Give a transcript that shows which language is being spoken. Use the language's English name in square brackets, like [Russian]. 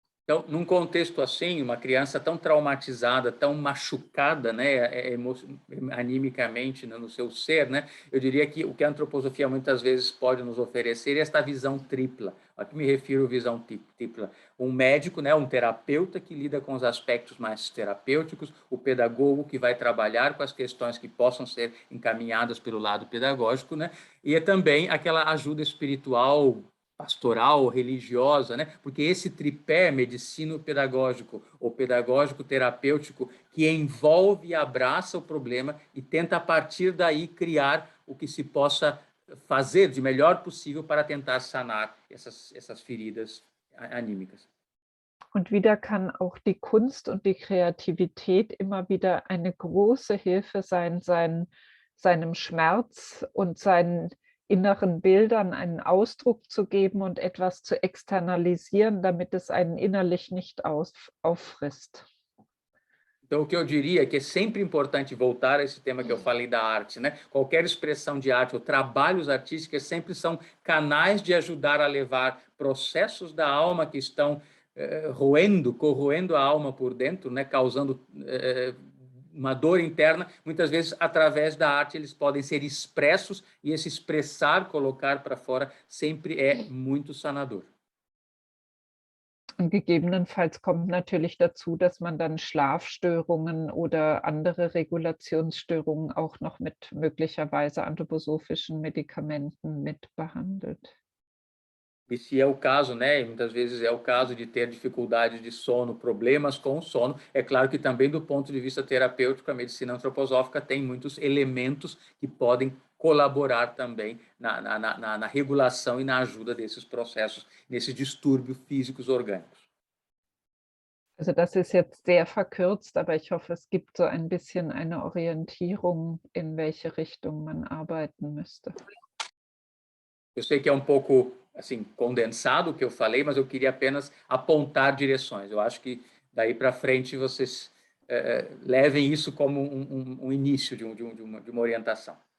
[Portuguese] Então, num contexto assim, uma criança tão traumatizada, tão machucada, né, animicamente, né, no seu ser, né, eu diria que o que a antroposofia muitas vezes pode nos oferecer é esta visão tripla. A que me refiro à visão tripla? Um médico, né, um terapeuta que lida com os aspectos mais terapêuticos, o pedagogo que vai trabalhar com as questões que possam ser encaminhadas pelo lado pedagógico, né, e também aquela ajuda espiritual, pastoral, religiosa, né? Porque esse tripé medicino-pedagógico ou pedagógico-terapêutico que envolve e abraça o problema e tenta, a partir daí, criar o que se possa fazer de melhor possível para tentar sanar essas feridas anímicas. [German] Und wieder kann auch die Kunst und die Kreativität immer wieder eine große Hilfe sein, seinem Schmerz und seinen inneren Bildern einen Ausdruck zu geben und etwas zu externalisieren, damit es einen innerlich nicht auffrisst. [Portuguese] Então, o que eu diria é que é sempre importante voltar a esse tema que eu falei da arte, né? Qualquer expressão de arte ou trabalhos artísticos sempre são canais de ajudar a levar processos da alma que estão corroendo a alma por dentro, né? Causando uma dor interna, muitas vezes, através da arte, eles podem ser expressos e esse expressar, colocar para fora, sempre é muito sanador. [German] Und gegebenenfalls kommt natürlich dazu, dass man dann Schlafstörungen oder andere Regulationsstörungen auch noch mit möglicherweise anthroposophischen Medikamenten mit behandelt. [Portuguese] E se é o caso, né, e muitas vezes é o caso de ter dificuldades de sono, problemas com o sono, é claro que também do ponto de vista terapêutico, a medicina antroposófica tem muitos elementos que podem colaborar também na regulação e na ajuda desses processos, nesses distúrbios físicos orgânicos. [German] Also das ist jetzt sehr verkürzt, aber ich hoffe, es gibt so ein bisschen eine Orientierung, in welche Richtung man arbeiten müsste. [Portuguese] Eu sei que é um pouco assim condensado o que eu falei, mas eu queria apenas apontar direções. Eu acho que daí para frente vocês levem isso como um início de uma orientação.